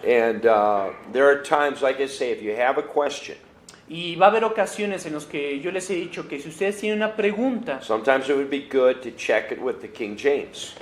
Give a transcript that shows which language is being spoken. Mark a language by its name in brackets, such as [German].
[English] And there are times, like I say, if you have a question, [Spanish] Y va a haber ocasiones en las que yo les he dicho que si ustedes tienen una pregunta, [English] sometimes it would be good to check it with the King James.